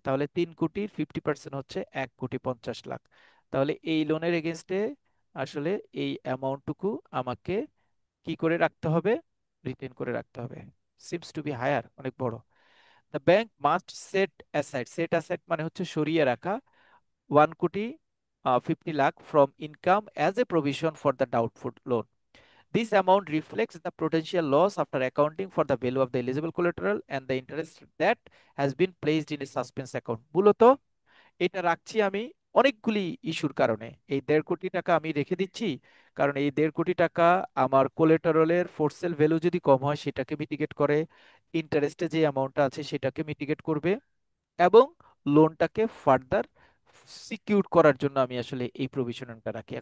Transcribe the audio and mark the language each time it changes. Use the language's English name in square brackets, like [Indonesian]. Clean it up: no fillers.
[Bangla] তাহলে 3 কোটির 50% হচ্ছে 1,50,00,000। তাহলে এই লোনের এগেনস্টে আসলে এই অ্যামাউন্টটুকু আমাকে কি করে রাখতে হবে? রিটেন করে রাখতে হবে। [English] seems to be higher, [Bangla] অনেক বড়। [English] the bank must set aside, set aside [Bangla] মানে হচ্ছে সরিয়ে রাখা [English] 1,50,00,000 from income as a provision for the doubtful loan. This amount reflects the potential loss after accounting for the value of the eligible collateral and the interest that has been placed in a suspense account. [Bangla] মূলত এটা রাখছি আমি অনেকগুলি ইস্যুর কারণে। এই 1.5 কোটি টাকা আমি রেখে দিচ্ছি কারণ এই 1.5 কোটি টাকা আমার কোলেটারালের ফোর সেল ভ্যালু যদি কম হয় সেটাকে মিটিগেট করে, ইন্টারেস্টে যে অ্যামাউন্টটা আছে সেটাকে মিটিগেট করবে, এবং লোনটাকে ফার্দার সিকিউর করার জন্য আমি আসলে এই প্রভিশনিংটা রাখি।